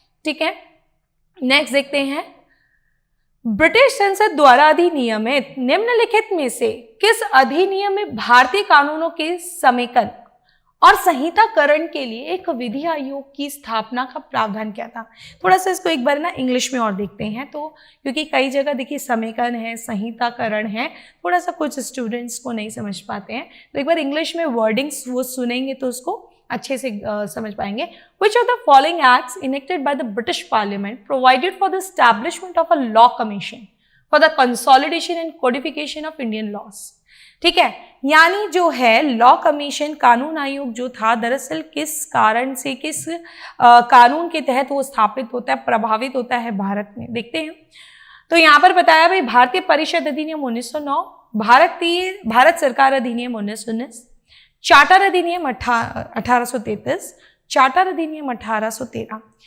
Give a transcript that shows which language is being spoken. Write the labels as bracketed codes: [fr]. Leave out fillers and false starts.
[hi] ठीक है, नेक्स्ट देखते हैं, ब्रिटिश संसद द्वारा अधिनियमित निम्नलिखित में से किस अधिनियम में भारतीय कानूनों के समेकन और संहिताकरण के लिए एक विधि आयोग की स्थापना का प्रावधान किया था? थोड़ा सा इसको एक बार ना इंग्लिश में और देखते हैं, तो क्योंकि कई जगह देखिए समेकन है, संहिताकरण है, थोड़ा सा कुछ स्टूडेंट्स को नहीं समझ पाते हैं, तो एक बार इंग्लिश में वर्डिंग्स वो सुनेंगे तो उसको अच्छे से समझ पाएंगे। [en] Which of the following acts enacted by the British Parliament provided for the establishment of a law commission for the consolidation and codification of Indian laws? [hi] ठीक है, यानी जो है लॉ कमीशन, कानून आयोग जो था, दरअसल किस कारण से, किस कानून के तहत वो स्थापित होता है, प्रभावित होता है भारत में, देखते हैं। तो यहाँ पर बताया भाई, भारतीय परिषद अधिनियम 1909, भारत सरकार अधिनियम 1919, चार्टर अधिनियम 1833, चार्टर अधिनियम 1813।